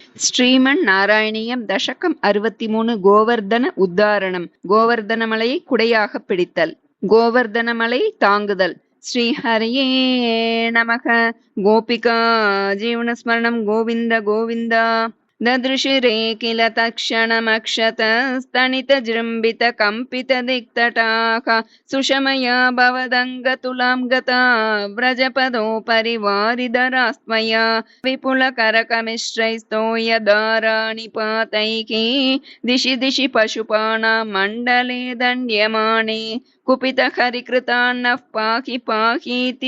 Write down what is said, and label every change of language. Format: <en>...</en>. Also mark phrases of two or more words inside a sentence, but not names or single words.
<ta>ஸ்ரீமன் நாராயணியம் தசகம் 63 கோவர்தன உத்தாரணம். கோவர்தன மலையை குடையாக பிடித்தல். கோவர்தன மலை தாங்குதல். ஸ்ரீ ஹரியே நமக. கோபிகா ஜீவனஸ்மரணம் கோவிந்த கோவிந்தா.</ta> <sa>ददृशिरे किल तत्क्षणमक्षतस्तनितजृम्बितकम्पितदिक्तटाः सुषमया भवदङ्गतुलां गता व्रजपदोपरि वारिधरास्त्वया विपुलकरकमिश्रैस्तोयदाराणिपातैः दिशि दिशि पशुपाणां मण्डले दण्ड्यमाने कुपितहरिकृतान्नः पाहि पाहीति</sa>